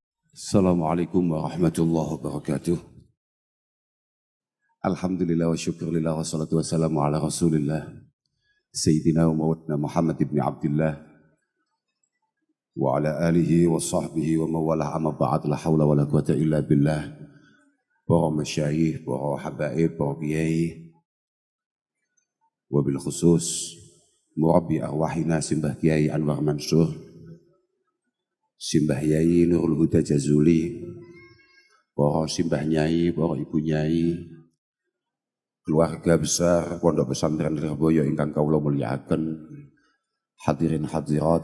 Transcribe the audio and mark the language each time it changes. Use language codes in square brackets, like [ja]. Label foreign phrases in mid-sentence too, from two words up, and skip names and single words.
[ar] السلام عليكم ورحمة الله وبركاته. الحمد لله والشكر لله والصلاة والسلام على رسول الله سيدنا ومولانا محمد بن عبد الله وعلى آله وصحبه ومن والاه أما بعد لا حول ولا قوة إلا بالله. [jv] Para masyayikh, para habaib, para kiai, [ar] وبالخصوص مربي أرواحنا [jv] Simbah Kiai Anwar Mansur, Simbah Yai Nurul Huda Jazuli, para simbah nyai, para ibu nyai, keluarga besar Pondok Pesantren Lirboyo ingkang kawula mulyakaken, hadirin hadirat.